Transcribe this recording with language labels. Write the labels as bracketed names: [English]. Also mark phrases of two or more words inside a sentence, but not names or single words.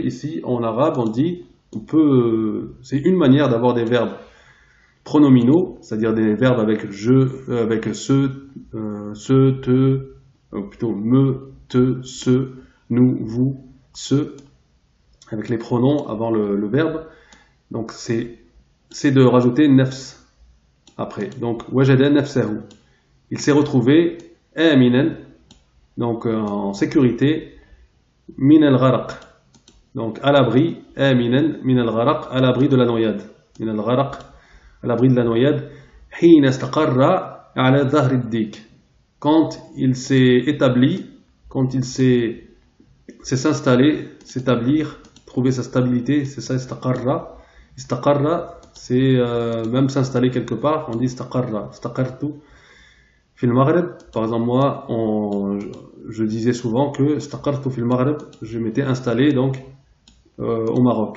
[French] Ici en arabe, on dit, c'est une manière d'avoir des verbes pronominaux, c'est-à-dire des verbes avec je, avec ce, te, plutôt me, te, ce, nous, vous, ce, avec les pronoms avant le verbe. Donc c'est de rajouter nafs après. [Arabic] Donc وجد نفسه, [French] il s'est retrouvé aminan, donc en sécurité, [Arabic] من الغرق, [French] donc à l'abri, [Arabic] آمنا من الغرق, [French] à l'abri de la noyade, [Arabic] من الغرق, [French] à l'abri de la noyade, [Arabic] حين استقر على ظهر الديك, [French] quand il s'est établi, quand il s'est s'installer, s'établir, trouver sa stabilité, c'est ça istaqarra. Istaqarra, c'est même s'installer quelque part, on dit [Arabic] استقر، استقررت. في المغرب, [French] par exemple, moi, je disais souvent que [Arabic] استقررت في المغرب, [French] je m'étais installé donc au Maroc.